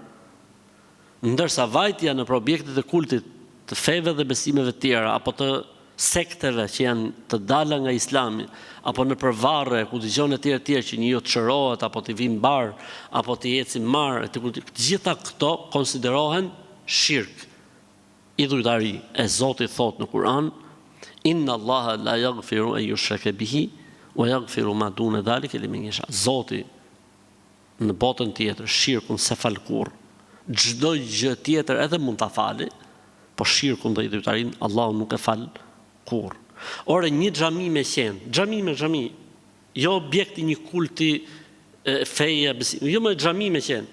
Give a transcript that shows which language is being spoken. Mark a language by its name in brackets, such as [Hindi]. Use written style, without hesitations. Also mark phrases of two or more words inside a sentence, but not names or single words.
[Albanian] Ndërsa vajtja në objektet e kultit të feve dhe besimeve të tjera, apo të sekteve që janë të dala nga Islami, apo në përvarre ku dëgjon e tjerë që një të çrohet, apo të vijnë bar, apo të ecin marr, të gjitha këto konsiderohen shirk, idhujtari. E Zoti thot në Kur'an, [Arabic] إن الله لا يغفر أن يشرك به ويغفر ما دون ذلك لمن يشاء. [Albanian] Zoti në botën tjetër shirkun se fal kurr. Çdo gjë tjetër edhe mund ta fali, po shirkun dhe idhujtarin Allahu nuk e fal kurr. Ore një xhami me qenë, xhami, jo objekti një kulti feje, jo më xhami me qenë.